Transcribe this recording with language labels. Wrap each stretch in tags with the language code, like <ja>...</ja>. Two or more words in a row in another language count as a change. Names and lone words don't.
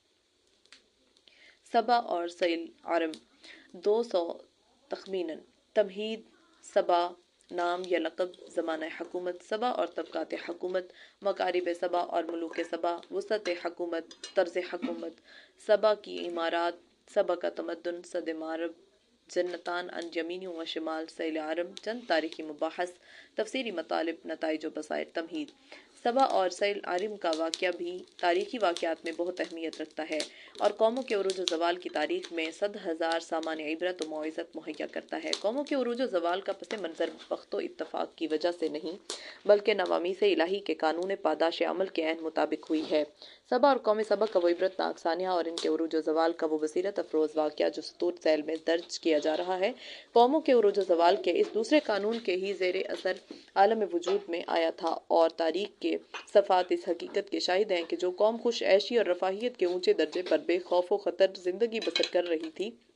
<ur>سبا اور سیل عرم 200 تخمیناً۔ تمہید: سبا نام یا لقب، زمانہ حکومت سبا اور طبقات حکومت، مکارب سبا اور ملوک سبا، وسعت حکومت، طرز حکومت، سبا کی عمارات، سبا کا تمدن، صد معرب،</ur> <ar>جنتان عن یمین و شمال،</ar> <ur>سیل عرم، چند تاریخی مباحث، تفسیری مطالب، نتائج و بصائر۔ تمہید: سبا اور سیل عرم کا واقعہ بھی تاریخی واقعات میں بہت اہمیت رکھتا ہے اور قوموں کے عروج و زوال کی تاریخ میں 100,000 سامان عبرت و موعظت مہیا کرتا ہے۔ قوموں کے عروج و زوال کا پس منظر بخت و اتفاق کی وجہ سے نہیں، بلکہ نوامیس الہی کے قانون پاداش عمل کے عین مطابق ہوئی ہے۔ سبا اور قوم سبا کا وہ عبرتناک سانحہ اور ان کے عروج و زوال کا وہ بصیرت افروز واقعہ جو سطور ذیل میں درج کیا جا رہا ہے، قوموں کے عروج و زوال کے اس دوسرے قانون کے ہی زیر اثر عالم وجود میں آیا تھا، اور تاریخ کے صفحات اس حقیقت کے شاہد ہیں کہ جو قوم خوش عیشی اور رفاہیت کے اونچے درجے پر بے خوف و خطر زندگی بسر کر رہی تھی،</ur>